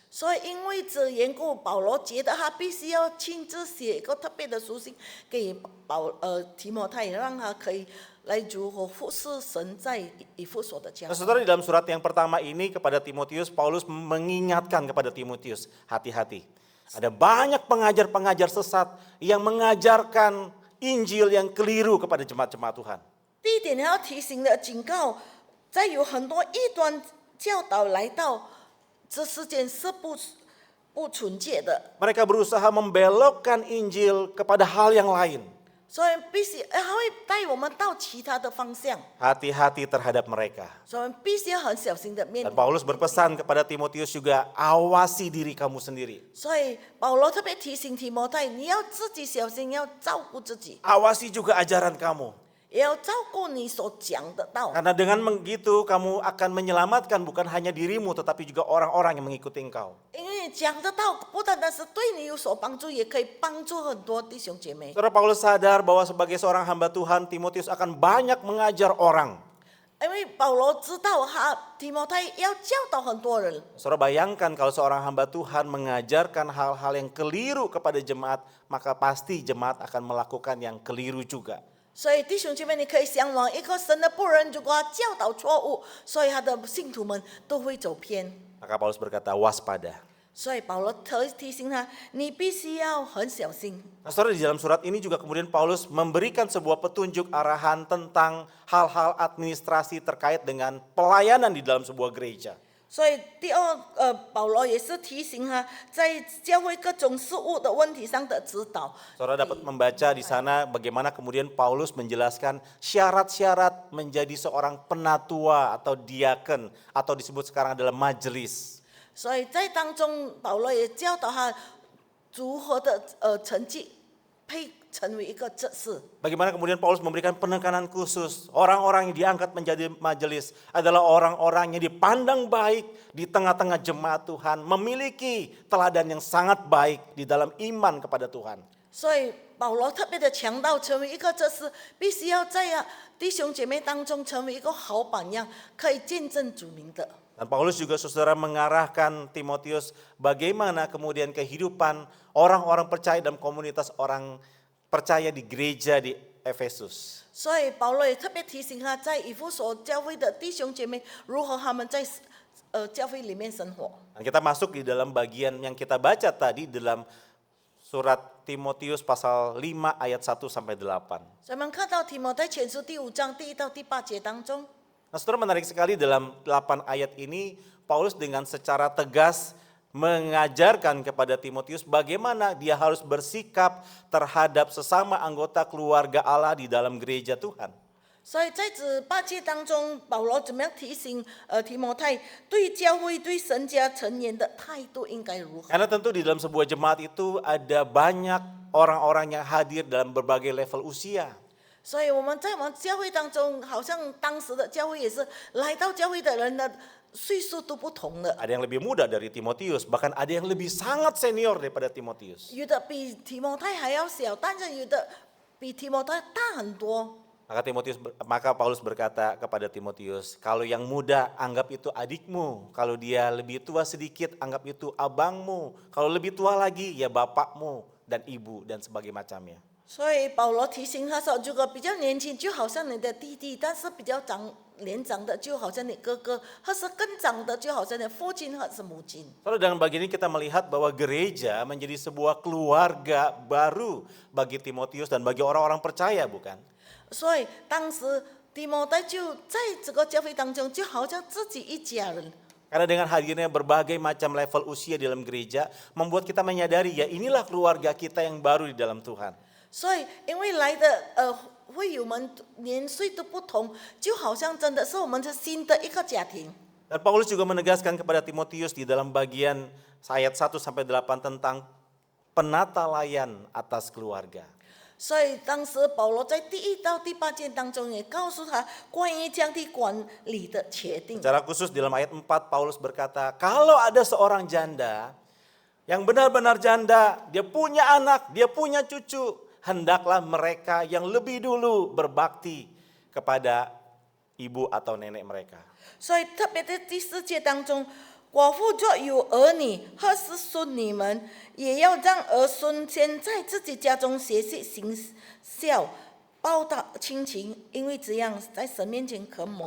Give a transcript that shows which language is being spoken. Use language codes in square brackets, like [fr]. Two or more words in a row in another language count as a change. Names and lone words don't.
[zh] 所以因为这缘故，保罗觉得他必须要亲自写一个特别的书信给提摩太，让他可以来如何服侍神在以弗所的教 Nah, 会。 [id] saudara, di dalam surat yang pertama ini kepada Timotius, Paulus mengingatkan kepada Timotius, hati-hati. Ada banyak pengajar-pengajar sesat yang mengajarkan Injil yang keliru kepada jemaat-jemaat Tuhan. [zh] 第一点要提醒的警告，在有很多异端教导来到这世间是不纯洁的， [id] Mereka berusaha membelokkan Injil kepada hal yang lain. [zh] 所以必须他会带我们到其他的方向， [id] Hati-hati terhadap mereka. [zh] 所以我们必须要很小心的面 Dan 对。 [id] Paulus berpesan kepada Timotius juga, awasi diri kamu sendiri. [zh] 所以保罗特别提醒提摩太，你要自己小心，要照顾自己， [id] Awasi juga ajaran kamu. [zh] 也要照顾你所讲的道。 [id] Karena dengan begitu kamu akan menyelamatkan bukan hanya dirimu tetapi juga orang-orang yang mengikuti engkau. [zh] 因为你讲的道不单单是对你有所帮助，也可以帮助很多弟兄姐妹。 [id] Saudara, Paulus sadar bahwa sebagai seorang hamba Tuhan, Timotius akan banyak mengajar orang. [zh] 因为保罗知道提摩太要教导很多人， [id] Saudara, bayangkan kalau seorang hamba Tuhan mengajarkan hal-hal yang keliru kepada jemaat, maka pasti jemaat akan melakukan yang keliru juga. [zh] 所以弟兄姐妹，你可以想往一个神的仆人，如果他教导错误，所以他的信徒们都会走偏。 [id] Maka Paulus berkata, waspada. [zh] 所以保罗提醒他，你必须要很小心。 [id] Nah, saudara, di dalam surat ini juga kemudian Paulus memberikan sebuah petunjuk arahan tentang hal-hal administrasi terkait dengan pelayanan di dalam sebuah gereja. [zh] 所以保罗也是提醒他，在教会各种事务的问题上的指导。 [id] Saudara dapat membaca di sana bagaimana kemudian Paulus menjelaskan syarat-syarat menjadi seorang penatua atau diaken atau disebut sekarang adalah majelis. [zh] 所以在当中，保罗也教导他如何的成绩配成为一个执事。 [id] Bagaimana kemudian Paulus memberikan penekanan khusus, orang-orang yang diangkat menjadi majelis adalah orang-orang yang dipandang baik di tengah-tengah jemaat Tuhan, memiliki teladan yang sangat baik di dalam iman kepada Tuhan. [zh] 所以保罗特别的强调，成为一个这是必须要在弟兄姐妹当中成为一个好榜样，可以见证主名的。 [id] Dan Paulus juga saudara mengarahkan Timotius bagaimana kemudian kehidupan orang-orang percaya dalam komunitas orang percaya di gereja di Efesus. [zh] 所以保罗也特别提醒他，在以弗所教会的弟兄姐妹，如何他们在教会里面生活。 [id] Dan kita masuk di dalam bagian yang kita baca tadi dalam surat Timotius pasal 5 ayat 1 sampai 8. [zh] 所以我们看到提摩太前书第5章第1到第8节当中， [id] Nah, saudara, menarik sekali dalam 8 ayat ini Paulus dengan secara tegas mengajarkan kepada Timotius bagaimana dia harus bersikap terhadap sesama anggota keluarga Allah di dalam gereja Tuhan. [zh] 所以在这8节当中，保罗怎么样提醒提摩太对教会、对神家成员的态度应该如何？ [id] Karena tentu di dalam sebuah jemaat itu ada banyak orang-orang yang hadir dalam berbagai level usia. [zh] 所以我们在我们教会当中，好像当时的教会也是来到教会的人的岁数都不同的， [id] Ada yang lebih muda dari Timotius, bahkan ada yang lebih sangat senior daripada Timotius. [zh] 有的比提摩太还要小，但是有的比提摩太大很多。 [id] Maka Paulus berkata kepada Timotius, kalau yang muda anggap itu adikmu, kalau dia lebih tua sedikit anggap itu abangmu, kalau lebih tua lagi ya bapakmu dan ibu dan sebagainya macamnya. [zh] 所以保罗提醒他说，如果比较年轻，就好像你的弟弟；但是比较年长的，就好像你哥哥；或是更长的，就好像你父亲或是母亲。 [id] Lalu dalam bagian ini kita melihat bahwa gereja menjadi sebuah keluarga baru bagi Timotius dan bagi orang-orang percaya, bukan? [zh] 所以当时提摩太就在这个教会当中，就好像自己一家人。 [id] Karena dengan hadirnya berbagai macam level usia di dalam gereja, membuat kita menyadari ya inilah keluarga kita yang baru di dalam Tuhan. [zh] 所以因为来的会友们年岁都不同，就好像真的是我们是新的一个家庭。 [id] Dan Paulus juga menegaskan kepada Timotius di dalam bagian ayat 1 sampai 8 tentang penatalayan atas keluarga. [zh] 所以当时保罗在第1到第8节当中也告诉他关于这样的管理的决定。 [id] Secara khusus di dalam ayat 4 Paulus berkata, kalau ada seorang janda yang benar-benar janda, dia punya anak, dia punya cucu, hendaklah mereka yang lebih dulu berbakti kepada ibu atau nenek mereka. [zh] 所以特别在第4节当中，寡妇若有儿女或是孙女们，也要让儿孙先在自己家中学习行孝，报答亲情，因为这样在神面前可蒙。